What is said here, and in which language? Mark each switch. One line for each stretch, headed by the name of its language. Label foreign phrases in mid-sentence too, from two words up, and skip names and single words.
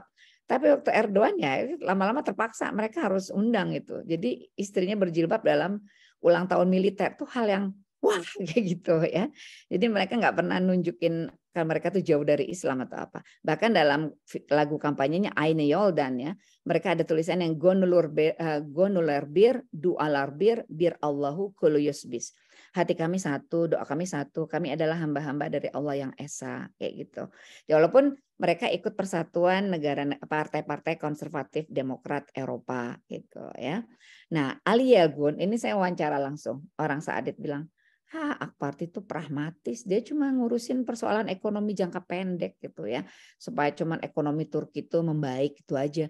Indonesian: Tapi waktu Erdogan ya lama-lama terpaksa mereka harus undang itu. Jadi istrinya berjilbab dalam ulang tahun militer tuh hal yang wah kayak gitu ya. Jadi mereka nggak pernah nunjukin kalau mereka tuh jauh dari Islam atau apa. Bahkan dalam lagu kampanyenya Ayne Yoldan ya, mereka ada tulisan yang
Turkish: gonuler bir dualar bir Allahu kullu yusbis.
Indonesian: Hati kami satu, doa kami satu, kami adalah hamba-hamba dari Allah yang esa kayak gitu. Ya, walaupun mereka ikut persatuan negara partai-partai konservatif demokrat Eropa gitu ya. Nah, Ali Yelgun ini saya wawancara langsung. Orang Saadit bilang, Akparti itu pragmatis, dia cuma ngurusin persoalan ekonomi jangka pendek gitu ya, supaya cuman ekonomi Turki itu membaik itu aja.